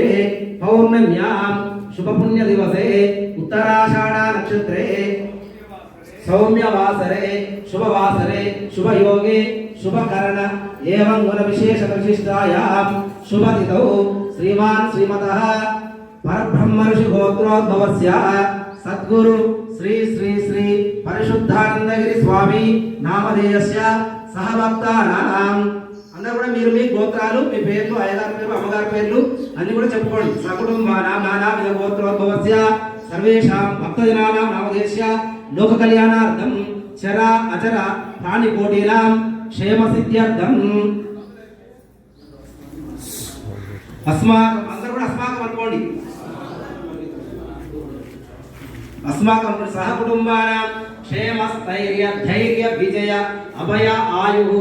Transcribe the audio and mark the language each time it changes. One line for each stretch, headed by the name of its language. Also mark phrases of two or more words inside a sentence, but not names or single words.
Sanskrit: पौर्णम्यां शुभपुण्य दिवसे उत्तराषाढ़ नक्षत्रे सौम्यवासरे शुभवासरे शुभयोगे शुभकरण एवं गुण विशेष विशिष्टायां शुभतिथौ श्रीमान श्रीमतः परब्रह्म ऋषि गोत्रोद्भवस्य सद्गुरु श्री श्री श्री परिशुद्धानंदगिरि स्वामी नामधेयस्य सहभक्तानां
Telugu: అందరూ కూడా మీరు మీ గోత్రాలు మీ పేర్లు అయ్యగారి పేర్లు అమ్మగారి పేర్లు అన్ని కూడా చెప్పుకోండి.
Sanskrit: సకుటుంబానాం నానావిధ గోత్రోద్భవస్య సర్వేషాం భక్తజనానాం నామధేయస్య लोक कल्याणार्थम चरा अचर प्राणी कोटिनां क्षेम सिद्ध्यर्थम अस्माकं
Telugu: అందరూ కూడా
Sanskrit: अस्माकं అనుకోండి. अस्माकं सह कुटुंबानां क्षेम स्थैर्य धैर्य विजय अभय आयु